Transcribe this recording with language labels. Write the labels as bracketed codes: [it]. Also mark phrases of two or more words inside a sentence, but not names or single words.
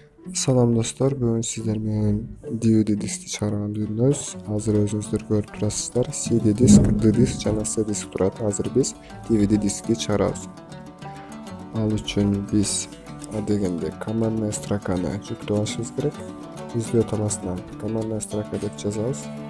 [ky] Salam dostlar, bugün sizler menен DVD diski чыгарган үйрөнөбүз. Азыр өзүңүздөр көрүп турасыздар. CD диск, D диск жана C диск турат. Азыр биз DVD диски чыгарабыз. Ал үчүн биз дегенде [ru] командная строканы [ky] жүктөп алышыбыз керек. Излөө таласынан [ru] командная строка [ky] деп жазабыз.